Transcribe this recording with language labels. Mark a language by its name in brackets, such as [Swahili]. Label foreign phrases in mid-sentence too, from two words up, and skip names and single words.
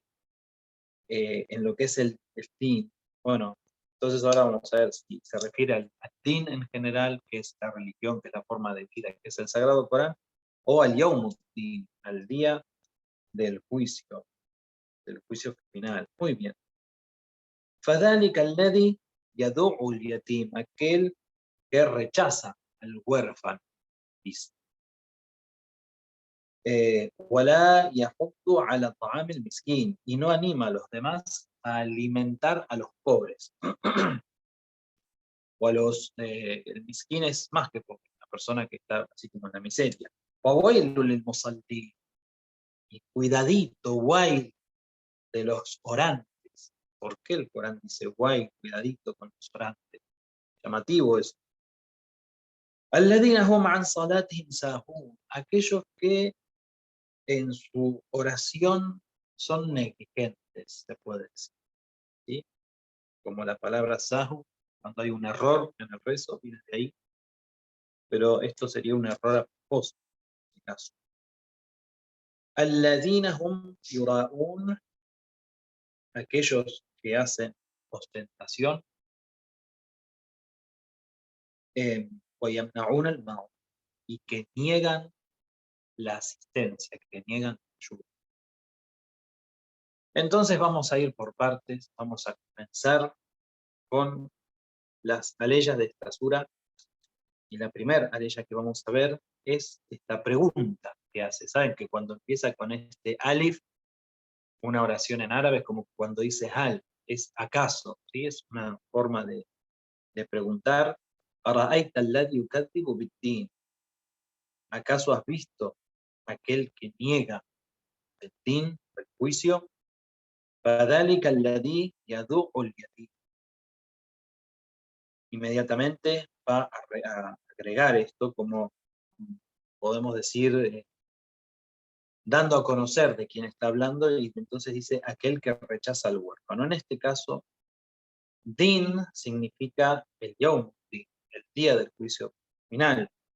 [Spanish] En lo que es el din? Bueno, entonces ahora vamos a ver si se refiere al din en general, que es la religión, que es la forma de vida, que es el Sagrado Corán, o al Yawmuddin, al día del juicio final. Muy bien. [Arabic] فَذَلِكَ الَّذِي يَدُعُ الْيَتِيمَ, [Spanish] aquel que rechaza al huérfano, dice. [Arabic] وَلَا يَحُضُّ عَلَى طَعَامِ الْمِسْكِينِ, [Spanish] y no anima a los demás a alimentar a los pobres. O a los, el misquín es más que pobre, la persona que está así como en la miseria. [Arabic] وَوَيْلٌ لِلْمُصَلِّينَ, [Spanish] y cuidadito, guay, de los orantes. ¿Por qué el Corán dice guay, cuidadito con los orantes? Llamativo es. [Arabic] الَّذِينَ هُمْ عَنْ صَلَاتِهِمْ سَاهُونَ, [Spanish] aquellos que en su oración son negligentes, se puede decir, ¿sí? Como la palabra sahu, cuando hay un error en el rezo, viene de ahí, pero esto sería un error a propósito, en este caso. [Arabic] الَّذِينَ هُمْ يُرَاءُونَ, [Spanish] aquellos que hacen ostentación, [Arabic] وَيَمْنَعُونَ الْمَعُونَ, [Spanish] y que niegan la asistencia, que niegan ayuda. Entonces vamos a ir por partes, vamos a comenzar con las aleyas de esta sura, y la primera aleya que vamos a ver es esta pregunta que hace. Saben que cuando empieza con este alif, una oración en árabe es como cuando dice hal, es acaso, ¿sí? Es una forma de preguntar. [Arabic] ¿أرأيت الذي يكذب بالدين? [Spanish] ¿Acaso has visto aquel que niega el din, el juicio? [Arabic] فَذَلِكَ الَّذِي يَدُعُ الْيَتِيمَ, [Spanish] inmediatamente va a agregar esto, como podemos decir, dando a conocer de quién está hablando, y entonces dice aquel que rechaza al huérfano. En este caso, din significa el yawm, el día del juicio final.